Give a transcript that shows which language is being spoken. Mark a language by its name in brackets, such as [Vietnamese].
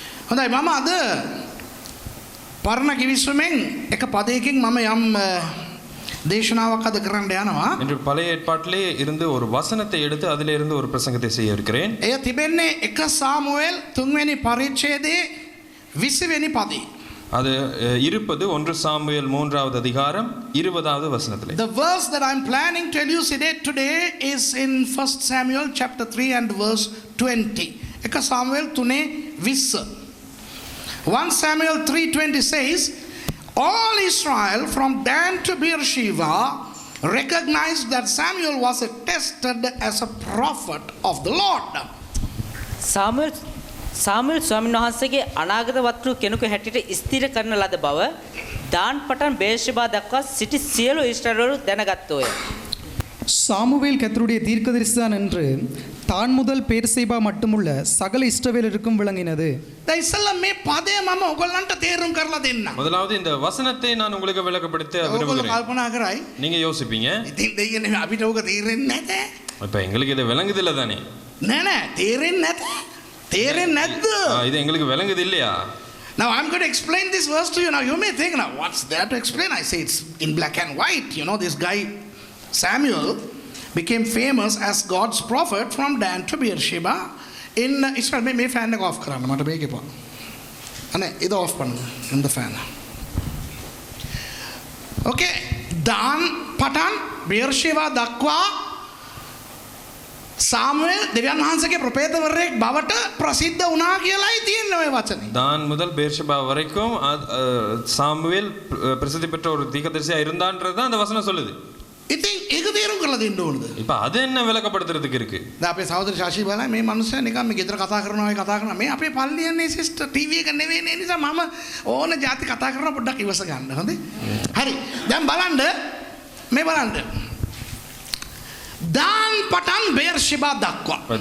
[Sinhala] හොඳයි මම අද පරණ කිවිසුමෙන් එක පදයකින් මම යම් දේශනාවක් අද කරන්න යනවා. [Tamil] இன்று பழைய ஏற்பாட்டிலே இருந்து ஒரு வசனத்தை எடுத்து அதிலே இருந்து ஒரு பிரசங்கத்தை செய்ய இருக்கிறேன். [Sinhala] එය තිබෙන්නේ 1 සාමුවෙල් 3 වෙනි පරිච්ඡේදයේ 20 වෙනි පදේ. [Tamil] அது இருப்பது 1 சாமுவேல் 3வது அதிகாரம் 20வது வசனத்திலே. [English] The verse that I'm planning to elucidate today is in 1 Samuel chapter 3 and verse 20. 1 Samuel 3:20. 1 Samuel 3:20 says, all Israel from Dan to Beersheba recognized that Samuel was attested as a prophet of the Lord. [Sinhala] සාමුවෙල් ස්වාමීන් වහන්සේගේ අනාගත වක්තෘ කෙනෙකු හැටියට ස්ථිර කරන ලද බව දාන් පටන් බේර්ෂෙබා දක්වා සිටි සියලු ඊශ්‍රායලවරු දැනගත්තෝය. [Tamil] சாமுவேல் கர்த்தருடைய தீர்க்கதரிசிதான் என்று தான் முதல் பேர்சேபா மட்டுமுள்ள சகல இஸ்ரவேலருக்கும் விளங்கினது. [Sinhala] දැන් ඉස්සෙල්ලා මේ පදේ මම ඔයගොල්ලන්ට තේරුම් කරලා දෙන්නම්. [Tamil] முதலாவது இந்த வசனத்தை நான் உங்களுக்கு விளக்கப்படுத்த [Sinhala] ඔයගොල්ලෝ [Tamil] விரும்புகிறேன். [Sinhala] කල්පනා කරයි. [Tamil] நீங்க யோசிப்பீங்க, [Sinhala] ඉතින් දෙයියනේ අපිට ඕක තේරෙන්නේ නැතේ. [Tamil] இப்ப எங்களுக்கு இது விளங்குது இல்ல தானே? [Sinhala] නෑ තේරෙන්නේ නැතේ. තේරෙන්නේ නැද්ද? [Tamil] இது எங்களுக்கு விளங்குது இல்லையா? [English] Now I'm going to explain this verse to you. Now you may think, now what's there to explain? I say it's in black and white. You know, this guy Samuel became famous as God's prophet from Dan to Beersheba in Israel. [Sinhala] May fan off කරන්න මට මේක එපා. අනේ ඒක off [Tamil] பண்ணு இந்த [Sinhala] fan. Okay, Dan පටන් Beersheba දක්වා සාමුවෙල් දෙවියන් වහන්සේගේ ප්‍රොපේතවරයෙක් බවට ප්‍රසිද්ධ වුණා කියලායි තියෙන්නේ ඔය වචනේ. [Tamil] தான் முதல் பேர்ஷெபா வரைக்கும் சாமுவேல் பிரசித்தி பெற்ற ஒரு தீர்க்கதரிசியா இருந்தான்றது தான் அந்த வசனம் சொல்லுது. [Sinhala] ඉතින් ඒක තේරුම් කරලා දෙන්න ඕනද? [Tamil] இப்ப அது என்ன விளக்கப்படுத்துறதுக்கு இருக்கு? [Sinhala] දැන් අපේ සහෝදර ශාෂි බලයි මේ මනුස්සයා නිකන් මේ ගෙදර කතා කරනවා මේ අපේ පල්ලියන්නේ සිස්ටර් ටීවී එක නෙවෙයි නේ නිසා මම ඕන જાති කතා කරනවා පොඩ්ඩක් ඉවස ගන්න. හොඳේ? හරි. දැන් බලන්න මේ බලන්න. දාන් පටන් බේර්ෂෙබා දක්වා.